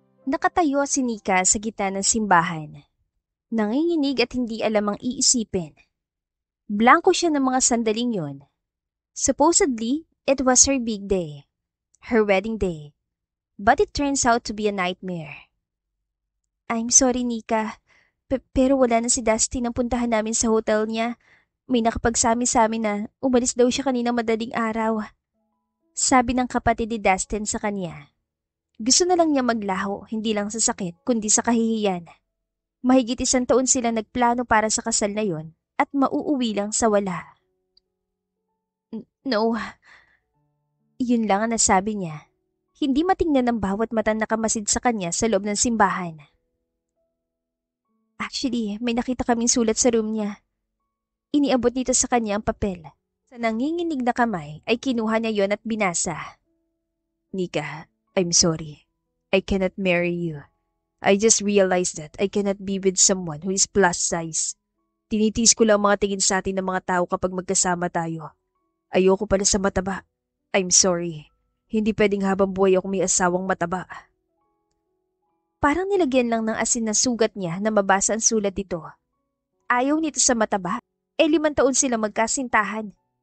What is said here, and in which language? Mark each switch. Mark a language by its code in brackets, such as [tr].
[tl] Nakatayo si Nika sa gitna ng simbahan. Nanginginig at hindi alam ang iisipin. Blanko siya ng mga sandaling yon. [en] Supposedly, it was her big day. Her wedding day. But it turns out to be a nightmare. I'm sorry, Nika. [tl] Pero wala na si Dusty nang puntahan namin sa hotel niya. May nakapagsabi sa amin na umalis daw siya kanina madaling araw. Sabi ng kapatid ni Dustin sa kanya. Gusto na lang niya maglaho, hindi lang sa sakit, kundi sa kahihiyan. Mahigit 1 taon sila nagplano para sa kasal na yon at mauuwi lang sa wala. No, yun lang ang nasabi niya. Hindi matingnan ng bawat matang nakamasid sa kanya sa loob ng simbahan. Actually, may nakita kaming sulat sa room niya. Iniabot nito sa kanya ang papel. Sa nanginginig na kamay ay kinuha niya yon at binasa. [en] Nika, I'm sorry. I cannot marry you. I just realized that I cannot be with someone who is plus size. [tl] Tinitiis ko lang mga tingin sa atin ng mga tao kapag magkasama tayo. Ayoko pala sa mataba. [en] I'm sorry. [tl] Hindi pwedeng habang buhay ako may asawang mataba. Parang nilagyan lang ng asin na sugat niya na mabasa ang sulat dito. Ayaw nito sa mataba. 5 taon sila magkasintahan.